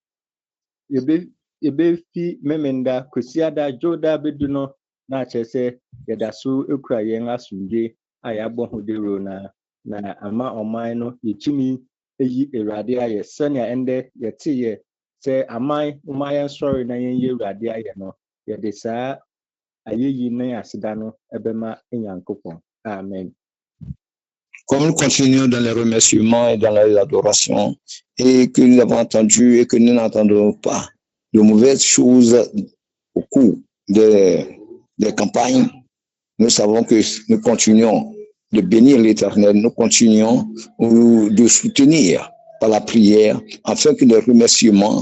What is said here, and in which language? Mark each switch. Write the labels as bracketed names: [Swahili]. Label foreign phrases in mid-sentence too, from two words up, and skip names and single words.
[Akan] yɛbɛfi memenda kwasiada dwoda bɛdu no na akyerɛ sɛ yɛda so ekura yɛn asomdwe a yɛabɔ ho dero na ama ɔman no yɛtumi eyi Awurade ayɛ sɛnea ɛndɛ yɛteyɛ sɛ aman yɛn sɔre na yɛn yɛ Awurade ayɛ no yɛde saa ayɛyi ne aseda no ɛbɛma Nyankopɔn. Amen. [French] Comme nous continuons dans les remerciements et dans les adorations et que nous avons entendu et que nous n'entendrons pas de mauvaises choses au cours des campagnes, nous savons que nous continuons de bénir l'Éternel, nous continuons de soutenir par la prière afin que les remerciements